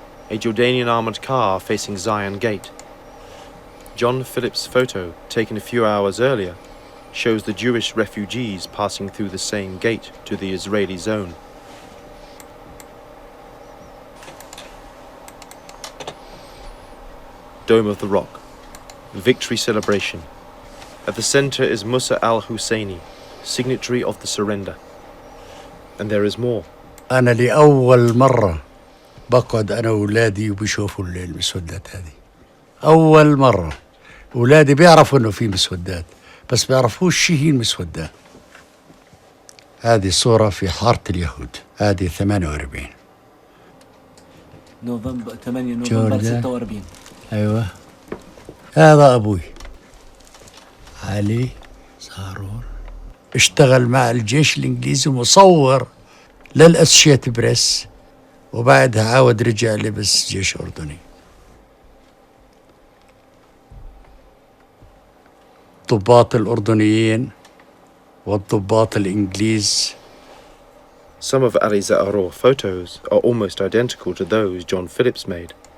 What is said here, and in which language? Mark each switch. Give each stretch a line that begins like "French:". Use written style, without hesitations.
English: A Jordanian armoured car facing Zion Gate. John Phillips' photo, taken a few hours earlier, shows the Jewish refugees passing through the same gate to the Israeli zone. Dome of the Rock. Victory celebration. At the center is Musa al-Husseini, signatory of the surrender. And there is more.
Arabic: أنا لأول مرة بقعد أنا وولادي وبيشوفوا المسودات هذه. أول مرة. أولادي بيعرفوا إنه في مسودات، بس بيعرفوش شو هي المسودات. هذه صورة في حارة اليهود. هذه 48. نوفمبر 8 نوفمبر 46. أيوة. هذا أبوي علي زعرور، اشتغل مع الجيش الإنجليزي مصور للأسوشيت بريس، وبعدها عاود رجع لبس جيش أردني. الضباط الأردنيين والضباط الإنجليز.
English: Some of Ali Za'aror photos are almost identical to those John Phillips made.